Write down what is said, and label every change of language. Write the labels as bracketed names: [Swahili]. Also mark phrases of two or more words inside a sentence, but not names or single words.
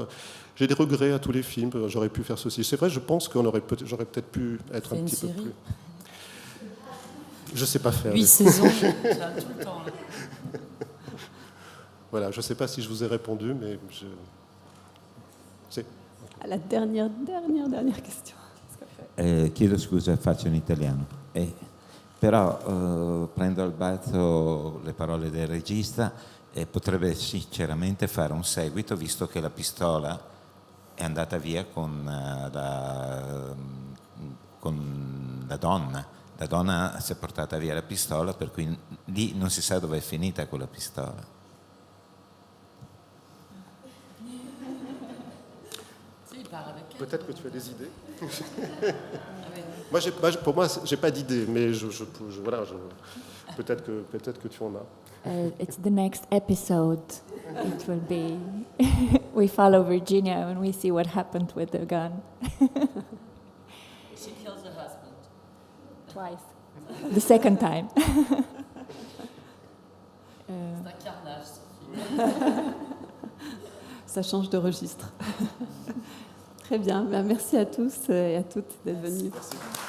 [French] J'ai des regrets à tous les films, j'aurais pu faire ceci. C'est vrai, je pense que j'aurais peut-être pu être un petit peu plus... Je ne sais pas faire. 8 saisons, tout le temps. Voilà, je ne sais pas si je vous ai répondu, mais À la dernière question. [Italian] Chiedo scusa, faccio in italiano. Però prendo al balzo le parole del regista e potrebbe sinceramente fare un seguito, visto che la pistola è andata via con la donna. La donna si è portata via la pistola, per cui lì non si sa dove è finita quella pistola. [French] Peut-être que tu as des idées. Pour moi, j'ai pas d'idée, mais peut-être que tu en as. [English] It's the next episode. It will be we follow Virginia and we see what happened with the gun. She kills her husband. Twice. The second time. [French] C'est un carnage, ce film. ça change de registre. Très bien, ben, merci à tous et à toutes d'être venus. Merci.